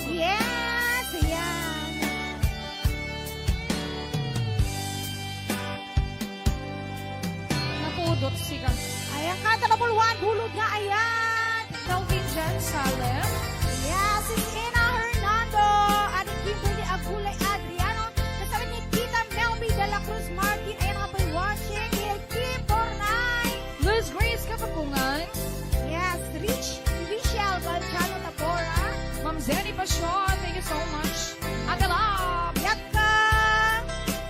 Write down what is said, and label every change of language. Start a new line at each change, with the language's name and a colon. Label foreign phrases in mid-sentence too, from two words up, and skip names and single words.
Filipino: Yes! Ayan. Napudot siya. Ayan ka, number 1, hulog nga ayan. Kelvin Jen Salem.
English: Yes, it's Ina Hernando.
Filipino: At Kimberly Agulay Adriano. Kasama ni Tita Melby de la Cruz Martin. Ayan nga po watching. Kim Bornay. Liz Grace Kapapungan. Yes, Richelle Balchano Tabora. Ma'am Zenny Pasyon,
English: thank you so much.
Filipino: Ate Love. Yaka.